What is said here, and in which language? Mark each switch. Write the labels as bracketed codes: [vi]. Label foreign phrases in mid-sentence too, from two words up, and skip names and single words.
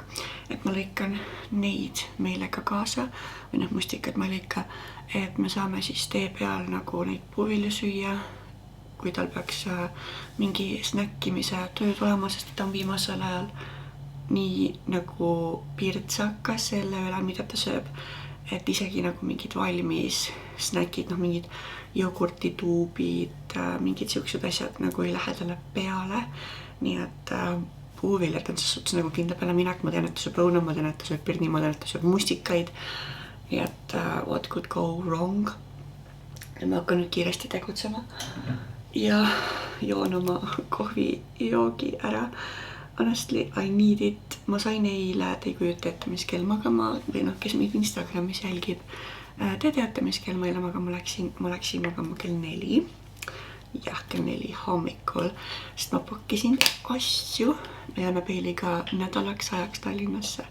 [et] Et ma lõikan neid meile ka kaasa või need mustikad ma lõika, et me saame siis tee peal nagu neid puuvilju süüa kui tal peaks mingi snäkkimise töö tulema, sest ta on viimasel ajal nii nagu pirtsakas selle üle, mida ta sööb, et isegi nagu mingid valmis snäkid, mingid jogurtituubid, mingid siuksed asjad nagu ei lähe talle peale. Nii et puuviljad on selles suhtes nagu kindla peale minek. Ma tean, et ta sööb õuna, ma tean, et ta sööb pirni, ma tean, et ta sööb mustikaid. Nii et [en] what could go wrong? [et] Ja ma hakkan nüüd kiiresti tegutsema ja joon oma kohvijoogi ära. [en] Honestly, I need it. [et] Ma sain eile, te ei kujuta ette, mis kell magama, või kes meid Instagramis jälgib. Te teate, mis kell ma eile magama läksin. Ma läksin magama kell 4. Jah, kell 4 hommikul, sest ma pakkisin asju. Me jääme Peiliga nädalaks ajaks Tallinnasse.